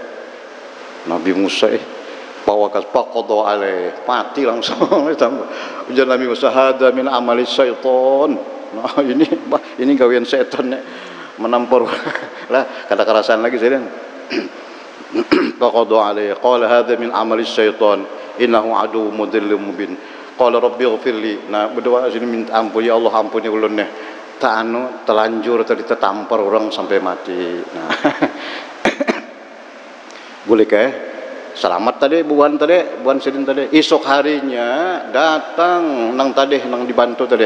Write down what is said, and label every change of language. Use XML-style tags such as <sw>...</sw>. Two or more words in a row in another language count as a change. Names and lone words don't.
<bjn>Nabi Musa</bjn> <ar>فقضى عليه,</ar> <bjn>mati langsung.</bjn> <ar>Ujar Nabi Musa, هذا من عمل الشيطان.</ar> <bjn>Nah, ini gawean setan nih, menampar lah, kata kerasan lagi sidin.</bjn> <ar>فقضى عليه قال هذا من عمل الشيطان إنه عدو مضل مبين. قال رب اغفر لي.</ar> <bjn>Nah, berdoa sini minta ampun, ya Allah ampuni ulun nih. Telanjur tadi tertampar orang sampai mati. Nah. Boleh kah? Selamat tadi buan sidin tadi. Esok harinya datang nang dibantu tadi.</bjn>